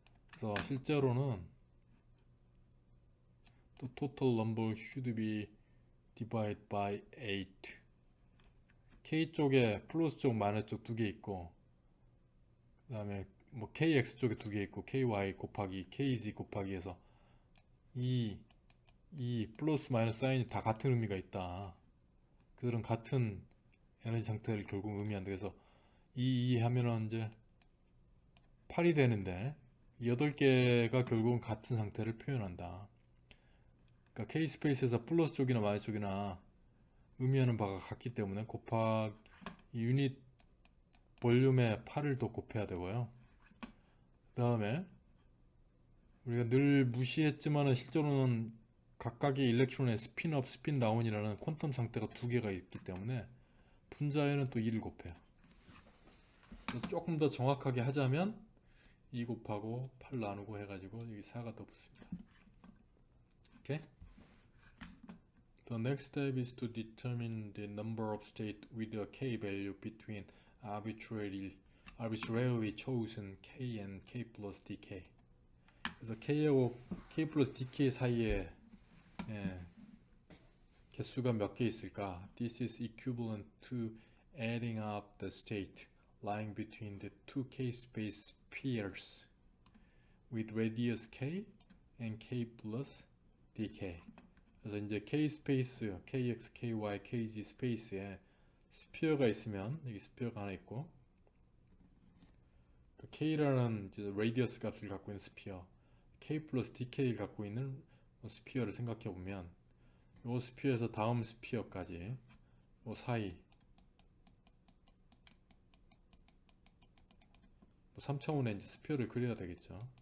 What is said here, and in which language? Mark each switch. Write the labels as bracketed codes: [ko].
[ko] 그래서 실제로는 또 [en] total number should be divided by 8. [ko] K 쪽에 플러스 쪽, 마이너스 쪽 두 개 있고, 그 다음에 뭐 KX 쪽에 두 개 있고, KY 곱하기 KZ 곱하기 해서 이 플러스 마이너스 사인이 다 같은 의미가 있다. 그들은 같은 에너지 상태를 결국 의미한다. 그래서 이 하면은 이제 8이 되는데 8개가 결국은 같은 상태를 표현한다. 그러니까 K 스페이스에서 플러스 쪽이나 마이너스 쪽이나 의미하는 바가 같기 때문에 곱하기 유닛 볼륨에 8을 더 곱해야 되고요. 그 다음에 우리가 늘 무시했지만은 실제로는 각각의 일렉트론의 스핀업, 스핀다운이라는 퀀텀 상태가 두 개가 있기 때문에 분자에는 또 2를 곱해요. 조금 더 정확하게 하자면 2 곱하고 8 나누고 해가지고 여기 4가 더 붙습니다. 오케이? [en] The next step is to determine the number of states with a k value between arbitrarily chosen k and k plus dk. [ko] 그래서 k하고 k plus dk 사이에 개수가 몇 개 있을까? [en] This is equivalent to adding up the state lying between the two k-space pairs with radius k and k plus dk. [ko] 그래서 이제 k 스페이스, kx, ky, kz 스페이스에 스피어가 있으면 여기 스피어가 하나 있고 그 k라는 이제 레디어스 값을 갖고 있는 스피어, k 플러스 dk를 갖고 있는 스피어를 생각해 보면 이 스피어에서 다음 스피어까지 이 사이 3차원의 이제 스피어를 그려야 되겠죠.